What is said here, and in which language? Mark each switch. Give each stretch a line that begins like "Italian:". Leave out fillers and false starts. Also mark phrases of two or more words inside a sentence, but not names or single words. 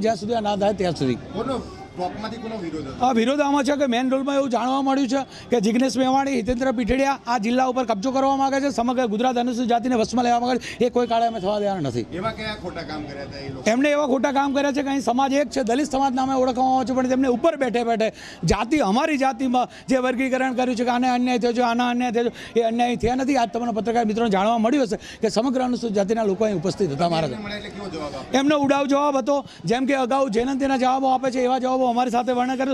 Gujarati: જ્યાં સુધી આ ના થાય ત્યાં સુધી વિરોધ આમાં છે કે મેન રોલમાં એવું જાણવા મળ્યું છે કે જિગ્નેશ મેવાણી, હિતેન્દ્ર પીઠડિયા આ જિલ્લા ઉપર કબ્જો કરવા માંગે છે, સમગ્ર ગુજરાત અનુસૂચિત જાતિને વશમાં લેવા માંગે છે। એ કોઈ કાળે અમે થવા દેવાના નથી। એવા કયા ખોટા કામ કર્યા છે એ લોકો? એમણે એવા ખોટા કામ કર્યા છે કે અહીં સમાજ એક છે, દલિત સમાજ નામે ઓળખવામાં આવે છે, પણ તેમને ઉપર બેઠે બેઠે જાતિ અમારી જાતિમાં જે વર્ગીકરણ કર્યું છે કે આને અન્યાય થયો છે, આના અન્યાય થયો છે, એ અન્યાય થયા નથી। આજ તમને પત્રકાર મિત્રોને જાણવા મળ્યું હશે કે સમગ્ર અનુસૂચિત જાતિના લોકો અહીં ઉપસ્થિત હતા। મારા એમનો ઉડાવ જવાબ હતો, જેમ કે અગાઉ જયંતિના જવાબો આપે છે એવા જવાબો અમારી સાથે વર્ણન કર્યું।